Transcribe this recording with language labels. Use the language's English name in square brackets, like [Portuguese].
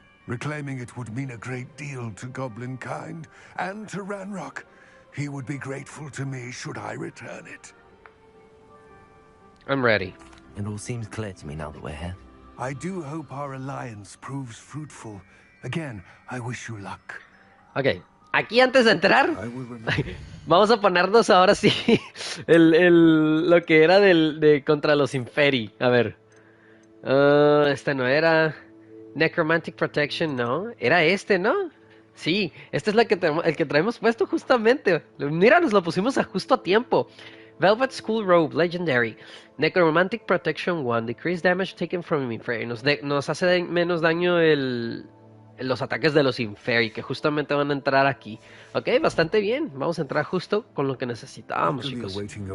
[English] Reclaiming it would mean a great deal to goblin kind, and to Ranrock. He would be grateful to me should I return it. I'm ready. It all seems clear to me now that we're here. I do hope our alliance proves fruitful. Again, I wish you luck. [Spanish] Ok, aquí antes de entrar, vamos a ponernos ahora sí lo que era de contra los Inferi. A ver, este no era Necromantic Protection, no, era este, ¿no? Sí, este es el que traemos puesto justamente. Mira, nos lo pusimos justo a tiempo. [English] Velvet School Robe, Legendary. Necromantic Protection 1. Decrease damage taken from Inferi. [Spanish] Nos hace menos daño los ataques de los Inferi, que justamente van a entrar aquí. Ok, bastante bien. Vamos a entrar justo con lo que necesitábamos, chicos. Ok.